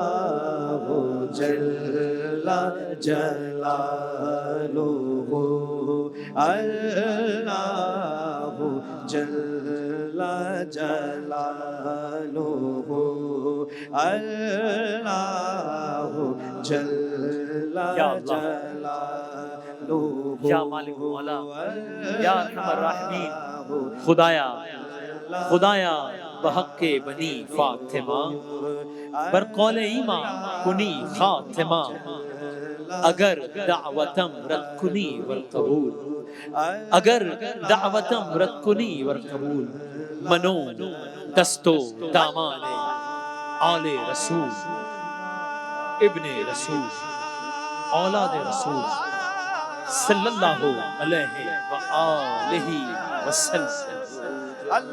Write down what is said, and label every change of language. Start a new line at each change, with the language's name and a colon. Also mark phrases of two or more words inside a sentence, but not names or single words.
Arabic: جل جلالہ، اللہ جل جلالہ، اللہ جل جلالہ، یا مالک مولا، یا ارحم الراحمین،
Persian: خدایا خدایا بحق بنی فاطمہ بر قول ایمان کنی خاتمہ اگر دعوتم رد کنی ور قبول اگر دعوتم رد کنی ور قبول منو دست و دامان آل رسول ابن رسول اولاد رسول
Arabic: صلی اللہ علیہ وآلہ وسلم.